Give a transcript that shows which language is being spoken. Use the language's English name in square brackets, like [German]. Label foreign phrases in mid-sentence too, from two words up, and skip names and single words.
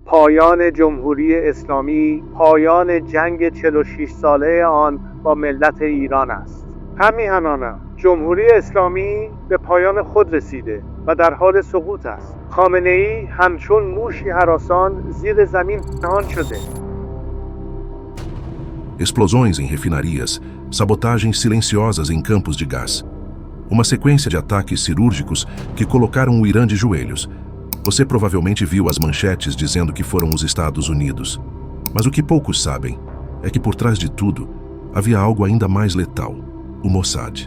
[Persian] پایان جمهوری اسلامی پایان جنگ 46 ساله آن با ملت ایران است. همیهنانم جمهوری اسلامی به پایان خود رسیده و در حال سقوط است. خامنه‌ای همچون موشی هراسان زیر زمین پنهان شده. [Portuguese] Explosões em refinarias, sabotagens silenciosas em campos de gás. Uma sequência de ataques cirúrgicos que colocaram o Irã de joelhos. Você provavelmente viu as manchetes dizendo que foram os Estados Unidos. Mas o que poucos sabem é que por trás de tudo havia algo ainda mais letal: o Mossad.